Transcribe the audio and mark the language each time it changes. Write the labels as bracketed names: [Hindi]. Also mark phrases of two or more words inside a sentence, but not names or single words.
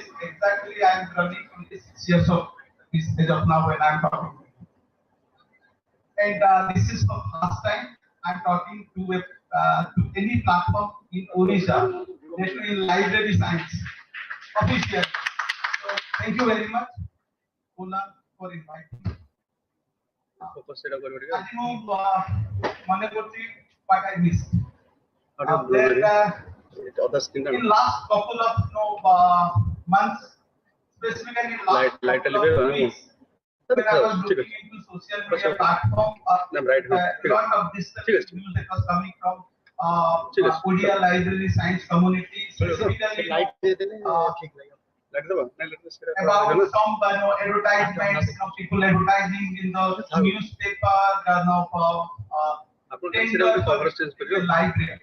[English] Exactly, I am running 26 years of this age of now when I am talking. And this is for first time I am talking to any platform in Odisha, especially in library science, officially. So thank you very much, Ola, for inviting me. [Odia] ଆଜି ମୁଁ ମନେ କରୁଛି [English] what I missed. In last couple of months, specifically in last couple of weeks, when I was looking into social media platform, a lot of this news that was coming from Odia library science community, specifically about some advertisements, people advertising in the newspaper, library.